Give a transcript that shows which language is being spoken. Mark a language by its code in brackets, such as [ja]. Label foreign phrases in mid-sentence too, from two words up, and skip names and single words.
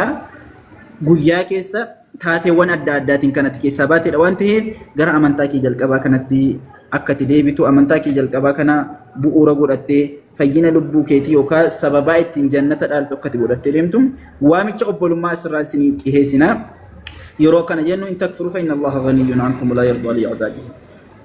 [om] Guyyaa keessa taateewwan adda addaatiin kanatti keessaa baateedha waan ta'eef gara amantaa kee jalqabaa kanatti akka itti deebitu amantaa kee jalqabaa kana bu'uura godhattee fayyina lubbuu keetii yookaan sababaa ittiin jannata dhaaltu akka itti godhattee deemtu waamicha obbolummaa asirraa isinii dhiheessina. yeroo kana jennu [ar] إن تكفروا فإن الله غني عنكم لا يرضى لعباده